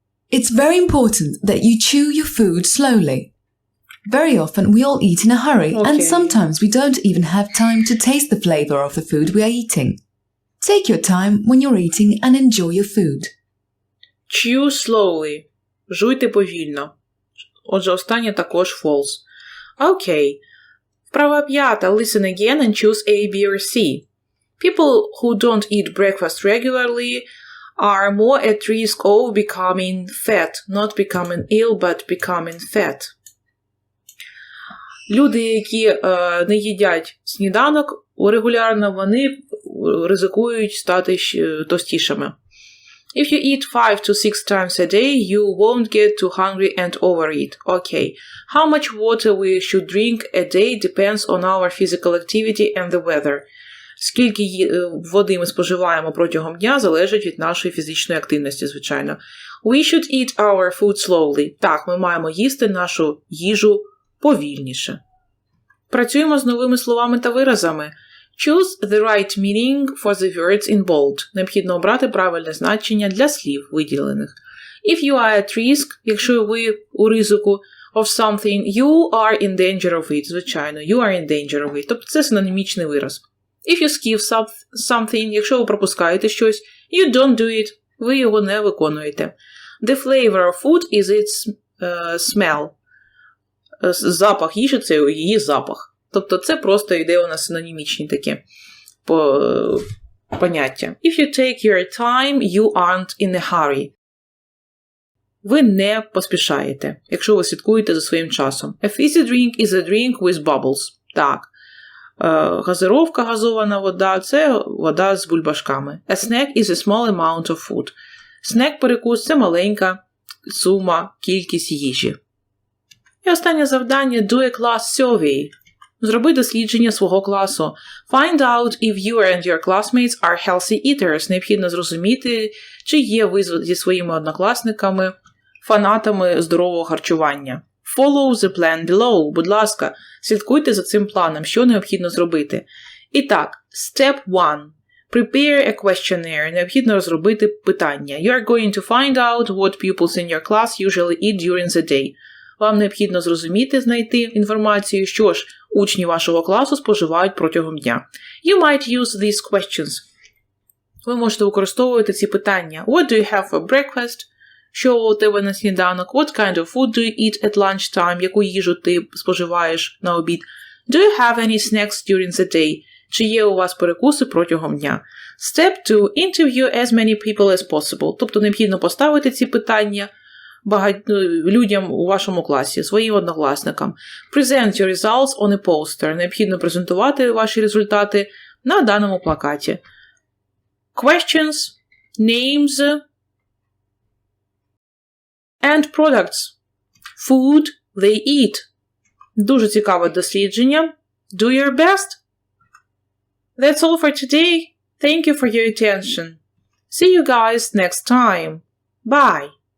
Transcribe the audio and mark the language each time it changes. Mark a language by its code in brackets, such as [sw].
[en] It's very important that you chew your food slowly. Very often we all eat in a hurry, and sometimes we don't even have time to taste the flavor of the food we are eating. Take your time when you're eating and enjoy your food. Chew slowly. [uk] Жуйте повільно. Отже, останнє також false. [en] Окей. [uk] Вправа 5. [en] Listen again and choose A, B or C. People who don't eat breakfast regularly are more at risk of becoming fat. Not becoming ill, but becoming fat. [uk] Люди, які не їдять сніданок регулярно, вони ризикують стати товстішими. [en] If you eat 5 to 6 times a day, you won't get too hungry and overeat. Okay. How much water we should drink a day depends on our physical activity and the weather. [uk] Скільки води ми споживаємо протягом дня залежить від нашої фізичної активності, звичайно. [en] We should eat our food slowly. [uk] Так, ми маємо їсти нашу їжу повільніше. Працюємо з новими словами та виразами. [en] Choose the right meaning for the words in bold. [uk] Необхідно обрати правильне значення для слів, виділених. [en] If you are at risk, [uk] якщо ви у ризику [en] of something, you are in danger of it. [uk] Звичайно, [en] you are in danger of it. [uk] Тобто це синонімічний вираз. [en] If you skip something, [uk] якщо ви пропускаєте щось, [en] you don't do it. [uk] ви його не виконуєте. [en] The flavor of food is its smell. [uk] Запах їжі – це її запах. Тобто це просто йде у нас синонімічні такі поняття. [en] If you take your time, you aren't in a hurry. [uk] Ви не поспішаєте, якщо ви слідкуєте за своїм часом. [en] A fizzy drink is a drink with bubbles. [uk] Так. Газировка, газована вода – це вода з бульбашками. [en] A snack is a small amount of food. [uk] Снек-перекус – це маленька сума, кількість їжі. І останнє завдання – [en] do a class survey. [uk] Зроби дослідження свого класу. [en] Find out if you and your classmates are healthy eaters. [uk] Необхідно зрозуміти, чи є ви зі своїми однокласниками фанатами здорового харчування. [en] Follow the plan below. [uk] Будь ласка, слідкуйте за цим планом, що необхідно зробити. І так, [en] step 1. Prepare a questionnaire. [uk] Необхідно розробити питання. [en] You are going to find out what pupils in your class usually eat during the day. [uk] Вам необхідно зрозуміти, знайти інформацію, що ж учні вашого класу споживають протягом дня. [en] You might use these questions. [uk] Ви можете використовувати ці питання. [en] What do you have for breakfast? [uk] Що у тебе на сніданок? [en] What kind of food do you eat at lunchtime? [uk] Яку їжу ти споживаєш на обід? [en] Do you have any snacks during the day? [uk] Чи є у вас перекуси протягом дня? [en] Step 2. Interview as many people as possible. [uk] Тобто необхідно поставити ці питання людям у вашому класі, своїм однокласникам. [en] Present your results on a poster. [uk] Необхідно презентувати ваші результати на даному плакаті. [en] Questions, names, and products. Food they eat. [uk] Дуже цікаве дослідження. [en] Do your best. That's all for today. Thank you for your attention. See you guys next time. Bye.